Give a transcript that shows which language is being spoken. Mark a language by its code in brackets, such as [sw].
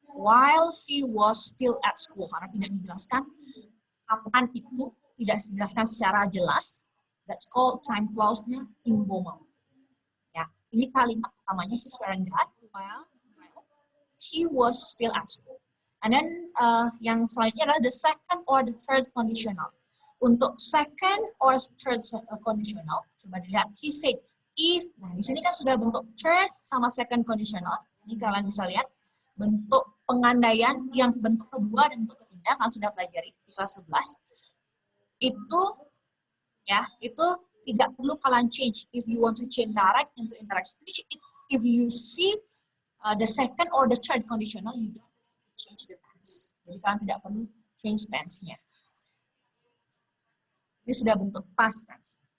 [en] While he was still at school. [id] Karena tidak dijelaskan kapan itu, tidak dijelaskan secara jelas. [en] That's called time clause-nya informal. [id] Ya, ini kalimat pertamanya [en] his parents died while he was still at school. And then [id] yang selanjutnya adalah [en] the second or the third conditional. [id] Untuk second or third conditional, coba dilihat. [en] He said, if, [id] nah di sini kan sudah bentuk third sama second conditional. Ini kalian bisa lihat bentuk pengandaian yang bentuk kedua dan bentuk ketiga kalian sudah pelajari di kelas 11. Itu ya, itu tidak perlu kalian change. [en] If you want to change direct into indirect speech, if you see the second or the third conditional, you don't change the tense. [id] Jadi kalian tidak perlu change tense-nya. Ini sudah bentuk past tense.